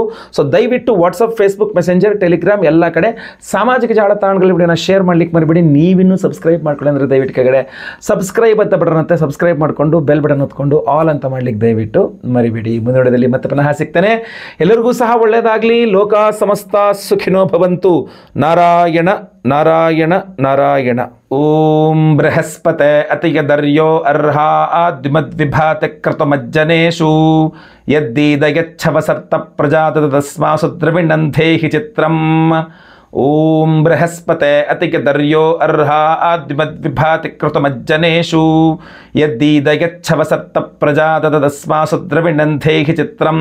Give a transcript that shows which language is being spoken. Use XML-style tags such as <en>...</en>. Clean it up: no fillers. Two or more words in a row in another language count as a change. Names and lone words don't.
<kn>ಸೊ ದಯವಿಟ್ಟು ವಾಟ್ಸಪ್, ಫೇಸ್ಬುಕ್, ಮೆಸೆಂಜರ್, ಟೆಲಿಗ್ರಾಮ್ ಎಲ್ಲ ಕಡೆ ಸಾಮಾಜಿಕ ಜಾಲತಾಣಗಳ ವಿಡಿಯೋನ ಶೇರ್ ಮಾಡ್ಲಿಕ್ಕೆ ಮರಿಬೇಡಿ. ನೀವಿನ್ನೂ ಸಬ್ಸ್ಕ್ರೈಬ್ ಮಾಡ್ಕೊಳ್ಳಿ ಅಂದರೆ ದಯವಿಟ್ಟು ಕೆಳಗಡೆ ಸಬ್ಸ್ಕ್ರೈಬ್ ಅಂತ ಬಟನ್ ಅಂತ ಸಬ್ಸ್ಕ್ರೈಬ್ ಮಾಡಿಕೊಂಡು</kn> <en>bell button</en> <kn>ಹೊತ್ಕೊಂಡು ಆಲ್ ಅಂತ ಮಾಡ್ಲಿಕ್ಕೆ ದಯವಿಟ್ಟು ಮರಿಬೇಡಿ. ಮುಂದಿನ ವಿಡಿಯೋದಲ್ಲಿ ಮತ್ತೆ ಪುನಃ ಸಿಗ್ತೇನೆ. ಎಲ್ಲರಿಗೂ ಸಹ ಒಳ್ಳೆಯದಾಗಲಿ.</kn> <sa>ಲೋಕ ಸಮಸ್ತ ಸುಖಿನೋ ಭವಂತು. ನಾರಾಯಣ ನಾರಾಯಣ ನಾರಾಯಣ. ಓಂ ಬೃಹಸ್ಪತೆ ಅತಿಯದರ್ಯೋ ಅರ್ಹಾ ಆದ್ಮದ್ವಿಭಾತ ಕೃತಮಜ್ಜನೇಷು ಯದ್ದೀದಯಚ್ಛವಸರ್ತ ಪ್ರಜಾತ ತಸ್ಮಾಸು ದ್ರವಿಣಂಧೇಹಿ ಚಿತ್ರಂ. ಓಂ ಬೃಹಸ್ಪತೆ ಅತಿಯದರ್ಯೋ ಅರ್ಹಾ ಆದ್ಮದ್ವಿಭಾತಿ ಕೃತಮಜ್ಜನೇಷು ಯದ್ದೀದಯಚ್ಛವಸರ್ತ ಪ್ರಜಾತ ತಸ್ಮಾಸು ದ್ರವಿಣಂಧೇಹಿ ಚಿತ್ರಂ.</sa>